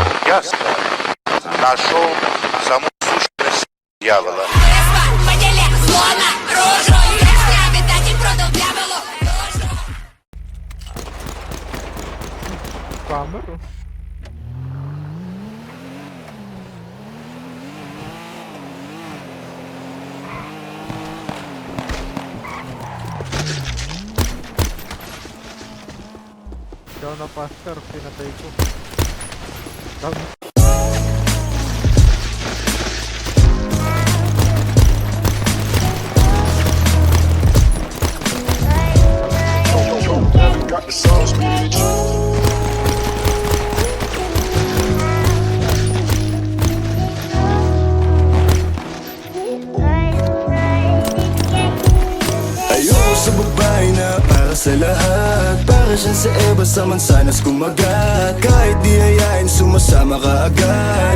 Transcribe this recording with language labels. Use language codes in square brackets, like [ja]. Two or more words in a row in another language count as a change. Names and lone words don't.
[ru] ясно, нашел саму сущность дьявола. Камеру? [tl] Ikaw na, Pastor, pinatay ko. [en] Got the sauce, bitch. [tl] Ayoko sa babae na para sa lahat. Para siyang sa Eva sa mansanas kumagat. Kahit di hayain sumasama ka agad.